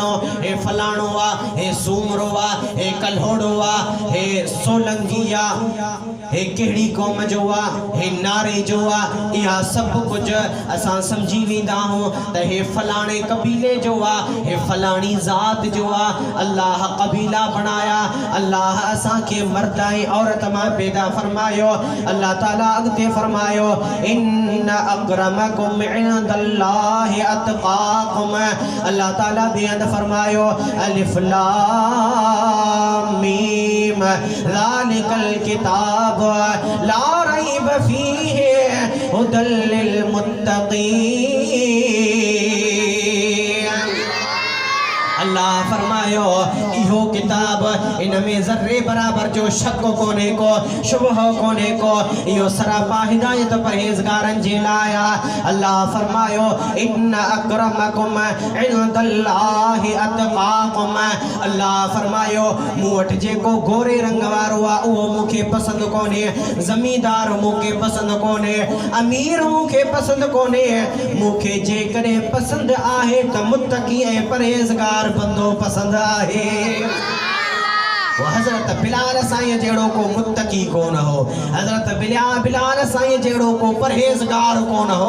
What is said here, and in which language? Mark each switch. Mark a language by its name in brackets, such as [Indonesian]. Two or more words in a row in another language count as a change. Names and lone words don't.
[Sindhi] हे फलाणो आहे हे सूमरो आहे हे कल्होड़ो आहे हे सोलंगी आहे हे कहिड़ी क़ौम जो आहे हे नारे जो आहे। इहा सभु कुझु असां सम्झी वेंदा आहियूं त हे फलाणे कबीले जो आहे हे फलाणी ज़ात जो आहे। अल्लाह कबीला बनाया। अल्लाह असांखे मर्द ऐं औरत मां पैदा फरमायो। अल्लाह ताला अॻिते फरमायो [Arabic] إن أكرمكم عند الله أتقاكم. [Sindhi] अल्लाह ताला बेअद फरमायो [Arabic] ألف لام ميم ذلك الكتاب لا ريب فيه هدى للمتقين. [Sindhi] अल्लाह फरमायो इहो किताब इनमें ज़र्रे बराबर जो शक कोने को शुबह कोने को इहो सरापा हिदायत परहेज़गारनि जे लाइ आहे। अल्लाह फरमायो [Arabic] إن أكرمكم عند الله أتقاكم. [Sindhi] अल्लाह फरमायो मूं वटि जेको गोरे रंग वारो आहे उहो मूंखे पसंदि कोन्हे ज़मींदार मूंखे पसंदि कोन्हे अमीर मूंखे पसंदि कोन्हे। मूंखे जेकॾहिं पसंदि आहे त मुत्तक़ी ऐं परहेज़गार बंदो पसंद आहे। वो हज़रत बिलाल साईं जहिड़ो को मुत्तकी कोन हो हज़रत बिलाल साईं जहिड़ो को परहेज़गार कोन हो।